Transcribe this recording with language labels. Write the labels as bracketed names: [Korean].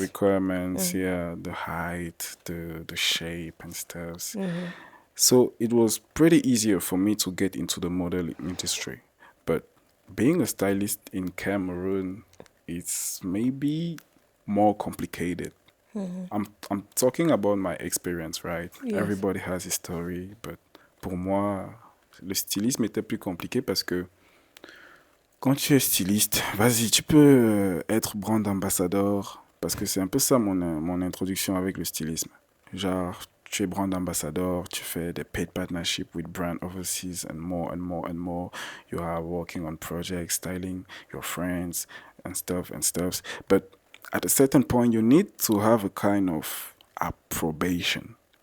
[English] requirements, yeah, the height, the shape and stuff. So it was pretty easier for me to get into the modeling industry. But being a stylist in Cameroon, it's maybe more complicated. I'm talking about my experience, right? Yes. Everybody has his story, but [French] pour moi, le stylisme était plus compliqué parce que quand tu es styliste, vas-y, tu peux être brand ambassador, parce que c'est un peu ça mon introduction avec le stylisme. Genre, tu es [English] brand ambassador, [French] tu fais des [English] paid partnership with brand overseas and more and more and more. You are working on projects, styling your friends and stuff. But at a certain point, you need to have a kind of approbation.